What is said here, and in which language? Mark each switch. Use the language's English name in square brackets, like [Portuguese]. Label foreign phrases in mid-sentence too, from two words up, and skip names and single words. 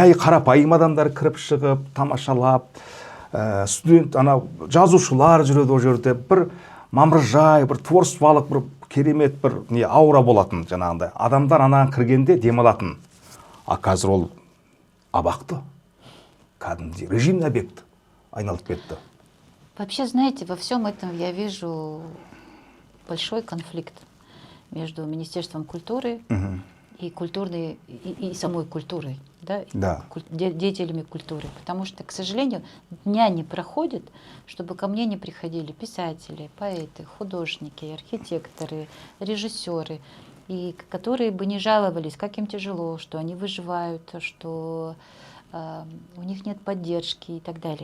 [Kazakh] Бір жай қарапайым адамдар кіріп шығып, тамашалап, студент ана жазушылар жүреді ол жерде, бір мамыржай, бір творчестволық бір керемет бір не аура болатын жаңағындай. Адамдар анаған кіргенде демалатын. А қазір ол абақты, кәдімгідей [Russian] режимный объект [Kazakh] айналып кетті. [Russian] Вообще, знаете, во всем этом я вижу большой конфликт между Министерством культуры и культурной, и самой культурой, да, Да. Деятелями культуры. Потому что, к сожалению, дня не проходит, чтобы ко мне не приходили писатели, поэты, художники, архитекторы, режиссеры, и которые бы не жаловались, как им тяжело, что они выживают, что у них нет поддержки и так далее.